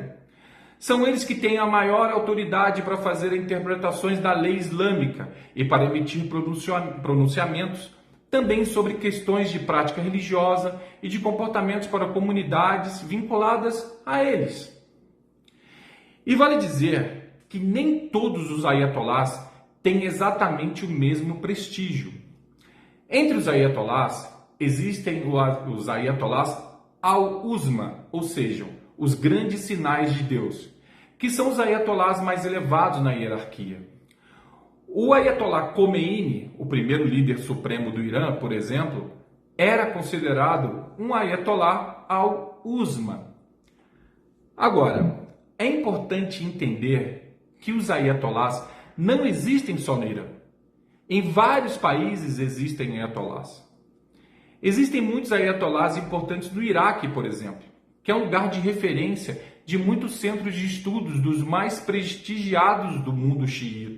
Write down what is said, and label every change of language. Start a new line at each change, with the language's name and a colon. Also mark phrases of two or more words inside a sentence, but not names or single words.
Portuguese: São eles que têm a maior autoridade para fazer interpretações da lei islâmica e para emitir pronunciamentos também sobre questões de prática religiosa e de comportamentos para comunidades vinculadas a eles. E vale dizer que nem todos os ayatolás têm exatamente o mesmo prestígio. Entre os ayatolás existem os ayatolás al-Uzma, ou seja, os grandes sinais de Deus, que são os ayatolás mais elevados na hierarquia. O ayatolá Khomeini, o primeiro líder supremo do Irã, por exemplo, era considerado um ayatolá al-Uzma. Agora, é importante entender que os ayatolás não existem só no Irã. Em vários países existem ayatolás. Existem muitos ayatolás importantes no Iraque, por exemplo, que é um lugar de referência de muitos centros de estudos dos mais prestigiados do mundo xiita.